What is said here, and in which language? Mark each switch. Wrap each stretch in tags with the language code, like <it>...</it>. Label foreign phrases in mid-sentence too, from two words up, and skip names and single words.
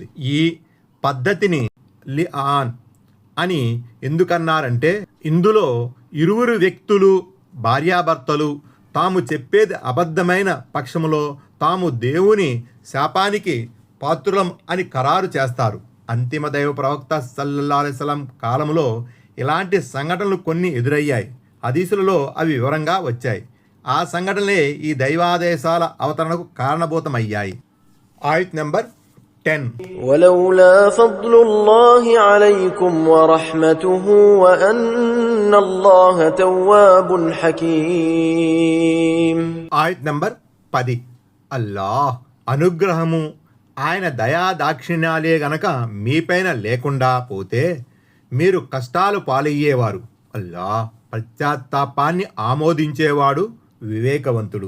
<te>ఈ పద్ధతిని లిఆన్ అని ఎందుకన్నారంటే ఇందులో ఇరువురు వ్యక్తులు భార్యాభర్తలు తాము చెప్పేది అబద్ధమైన పక్షములో తాము దేవుని శాపానికి పాత్రులం అని ఖరారు చేస్తారు. అంతిమ దైవ ప్రవక్త</te> <ar>صلى الله عليه وسلم</ar> <te>కాలంలో ఇలాంటి సంఘటనలు కొన్ని ఎదురయ్యాయి. హదీసులలో అవి వివరంగా వచ్చాయి. ఆ సంఘటనలే ఈ దైవాదేశాల అవతరణకు కారణభూతమయ్యాయి. ఆయత్ నెంబర్ 10.</te> <ar>ولولا فضل الله عليكم ورحمته وأن الله تواب حكيم.</ar> <te>ఆయత్ నెంబర్ 10. అల్లాహ్ అనుగ్రహము ఆయన దయా దాక్షిణ్యాలే గనక మీపైన లేకుండా పోతే మీరు కష్టాలు పాలయ్యేవారు. అల్లాహ్ పశ్చాత్తాపాన్ని ఆమోదించేవాడు, వివేకవంతుడు.</te>